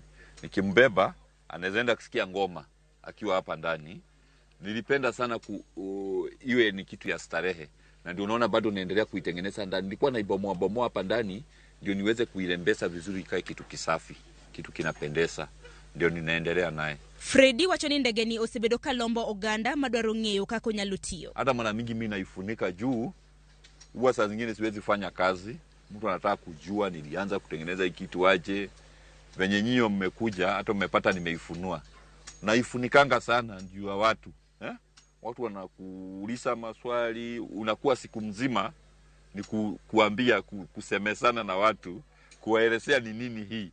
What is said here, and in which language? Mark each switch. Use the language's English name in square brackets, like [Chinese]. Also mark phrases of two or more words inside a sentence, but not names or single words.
[Swahili] Nikimbeba anaweza akisikia ngoma akiwa hapa ndani. Nilipenda sana iwe ni kitu ya starehe. Na ndio unaona bado naendelea kuitengeneza ndani. Nilikuwa naibomoa hapa ndani ndio niweze kuirembesha vizuri ikae kitu kisafi, kitu kinapendeza. Ndio ninaendelea naye. [Luo (Kenya and Tanzania)] Freddy wachoni ndege ni osebedo kalombo oganda madwaro ng'eyo kako nyalutiyo. [Swahili] Hata mara mingi mimi naifunika juu. Huwa saa zingine siwezi fanya kazi. Mtu anataka kujua nilianza kutengeneza hii kitu aje. Venye nyinyi mmekuja hata mmepata nimeifunua. Naifunikanga sana juu ya watu. Watu wanakuuliza maswali, unakuwa siku mzima ni kuambia, kusemesana na watu, kuwaelezea ni nini hii.